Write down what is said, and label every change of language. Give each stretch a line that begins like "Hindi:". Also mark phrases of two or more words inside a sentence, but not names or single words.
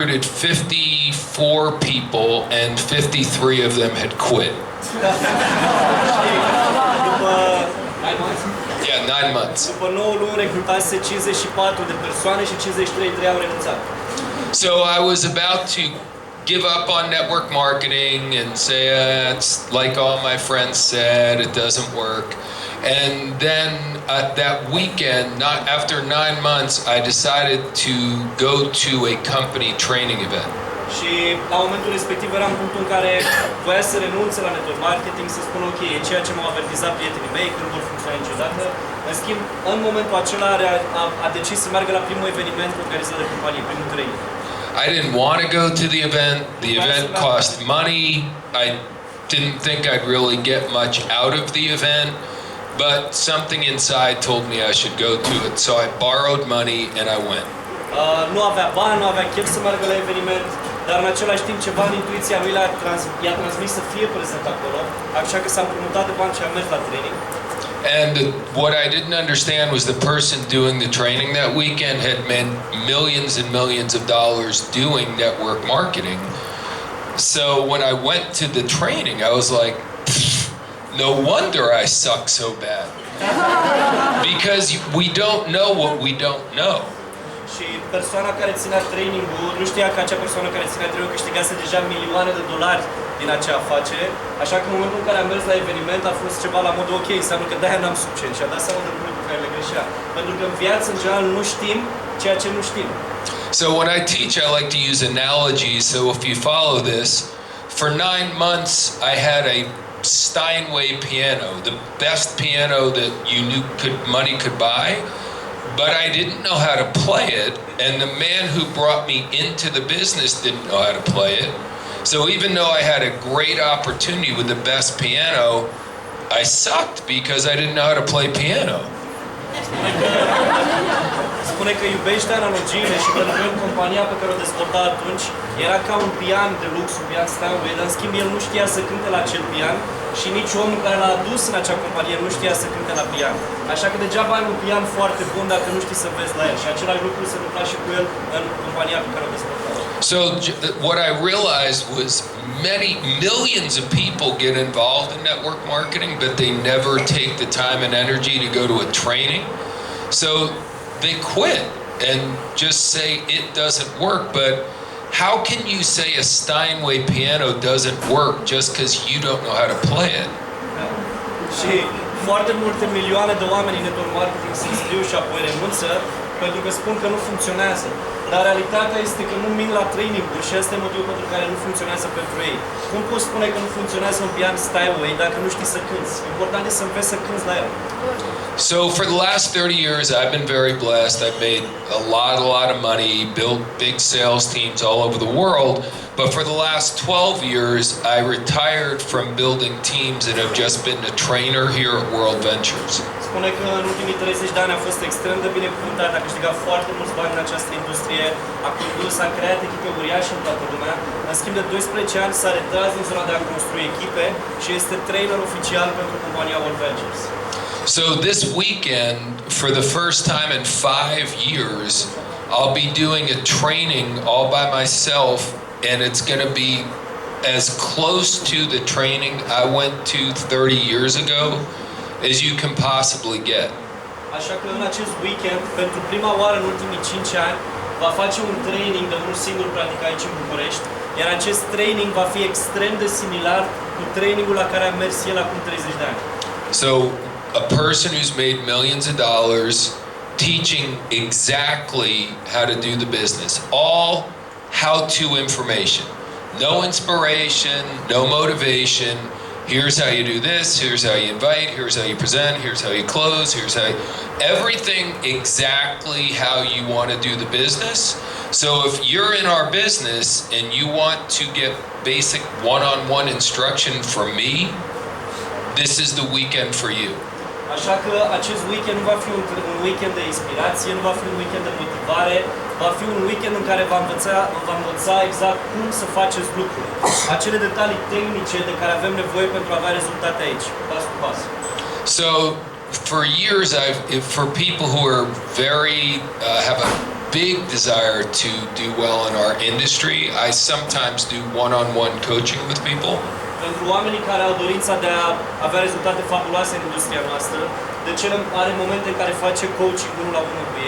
English: recruited 54 people and 53 of them had quit. Yeah, 9 months.
Romanian: După 9 luni recrutase 54 de persoane și 53 au renunțat.
English: So I was about to give up on network marketing and say, it's like all my friends said, it doesn't work. And then that weekend, not after 9 months, I decided to go to a company training event.
Romanian: Și la momentul respectiv era în punctul în care voia să renunțe la
English: network marketing,
Romanian: să spună ok, e ceea ce m-au avertizat prietenii mei, că nu vor funcționa niciodată. În schimb, în momentul acela a decis să meargă la primul eveniment organizat de companie, primul training.
English: I didn't want to go to the event. The event cost money. I didn't think I'd really get much out of the event, but something inside told me I should go to it. So I borrowed money and I went.
Romanian: Nu avea bani, nu avea chef să meargă la eveniment, dar în același timp ceva în intuiția lui i-a transmis să fie prezent acolo, așa că s-a împrumutat de bani și a mers la training.
English: And what I didn't understand was the person doing the training that weekend had made millions and millions of dollars doing network marketing. So when I went to the training, I was like, no wonder I suck so bad. Because we don't know what we don't know.
Romanian: Și persoana care ținea training-ul nu știa că acea persoană care ținea training-ul câștigase deja milioane de dolari din acea afacere, așa că în momentul în care am mers la eveniment a fost ceva la modul ok, înseamnă că de-aia n-am succes și a dat seama de lucruri pe care le greșea. Pentru că în viață, în general, nu știm ceea ce nu știm.
English: So when I teach, I like to use analogies. So if you follow this, for 9 months I had a Steinway piano, the best piano that you knew money could buy. But I didn't know how to play it, and the man who brought me into the business didn't know how to play it. So even though I had a great opportunity with the best piano, I sucked because I didn't know how to play piano.
Romanian: Spune că iubește analogiile și pentru că compania pe care o dezvolta atunci era ca un pian de lux, un pian Steinway, dar în schimb el nu știa să cânte la acel pian și nici omul care l-a adus în acea companie nu știa să cânte la pian. Așa că degeaba ai un pian foarte bun dacă nu știi să vezi la el. Și același lucru se întâmpla și cu el în compania pe care o dezvolta.
English: So what I realized was millions of people get involved in network marketing, but they never take the time and energy to go to a training. So they quit and just say it doesn't work. But how can you say a Steinway piano doesn't work just because you don't know how to play it?
Romanian: Și foarte multe milioane de oameni în
English: network marketing
Romanian: se înscriu și apoi renunță pentru că spun că nu funcționează. Dar realitatea este că nu mint la training-uri și asta e motivul pentru care nu funcționează pentru ei. Cum poți spune că nu funcționează un pian Steinway dacă nu știi să cânți? Important e să înveți să cânți la el.
English: So for the last 30 years, I've been very blessed. I've made a lot of money, built big sales teams all over the world. But for the last 12 years, I retired from building teams and have just been a trainer here at WorldVentures.
Romanian: Spune că în ultimii 30 de ani a fost extrem de binecuvântat, a câștigat foarte mulți bani în această industrie, a condus, a creat echipe uriașe în toată lumea. În schimb de 12 ani s-a retras din zona de a construi echipe și este trainer oficial pentru compania WorldVentures.
English: So this weekend, for the first time in 5 years, I'll be doing a training all by myself, and it's going to be as close to the training I went to 30 years ago as you can possibly get.
Romanian: Așa că în acest weekend, pentru prima oară în ultimii 5 ani, va face un training de unul singur practic aici în București, iar acest training va fi extrem de similar cu trainingul la care am mers el acum 30 de ani.
English: So a person who's made millions of dollars teaching exactly how to do the business. All how-to information. No inspiration, no motivation. Here's how you do this, here's how you invite, here's how you present, here's how you close, here's how you... Everything exactly how you want to do the business. So if you're in our business and you want to get basic one-on-one instruction from me, this is the weekend for you.
Romanian: Așa că acest weekend nu va fi un weekend de inspirație, nu va fi un weekend de motivare, va fi un weekend în care va învăța exact cum să faceți lucruri. Acele detalii tehnice de care avem nevoie pentru a avea rezultate aici, pas cu pas.
English: So for years, for people who are very have a big desire to do well in our industry, I sometimes do one-on-one coaching with people.
Romanian: Pentru oamenii care au dorința de a avea rezultate fabuloase în industria noastră, de cele are momente în care face coaching unul la unul cu ei.